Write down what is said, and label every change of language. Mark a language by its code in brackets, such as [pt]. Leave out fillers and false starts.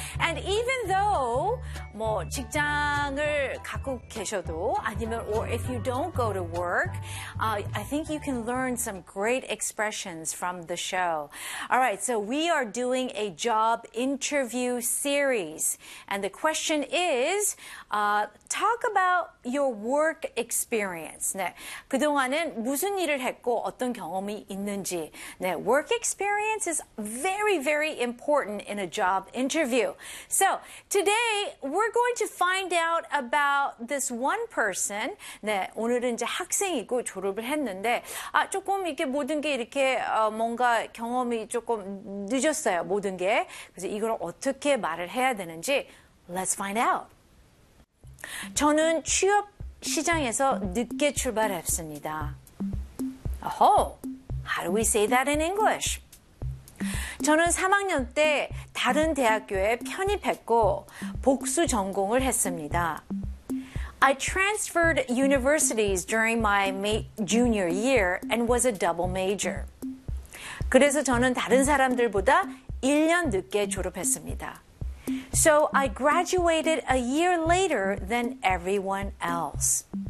[en] And even though [ko] 뭐 직장을 갖고 계셔도 아니면 [en] or if you don't go to work, I think you can learn some great expressions from the show. All right, so we are doing a job interview series. And the question is talk about your work experience. [ko] 네, 그동안은 무슨 일을 했고 어떤 경험이 있는지. [en] 네, work experience is very, very important in a job interview. So today we're going to find out about this one person. [ko] 네, 오늘은 이제 학생이고 졸업을 했는데 아, 조금 이렇게 모든 게 이렇게 뭔가 경험이 조금 늦었어요. 모든 게. 그래서 이걸 어떻게 말을 해야 되는지. [en] Let's find out. [ko] 저는 취업 시장에서 늦게 출발했습니다. [en] Oh, how do we say that in English? [ko] 저는 3학년 때 다른 대학교에 편입했고 복수 전공을 했습니다. [en] I transferred universities during my junior year and was a double major. [ko] 그래서 저는 다른 사람들보다 1년 늦게 졸업했습니다. [en] So I graduated a year later than everyone else.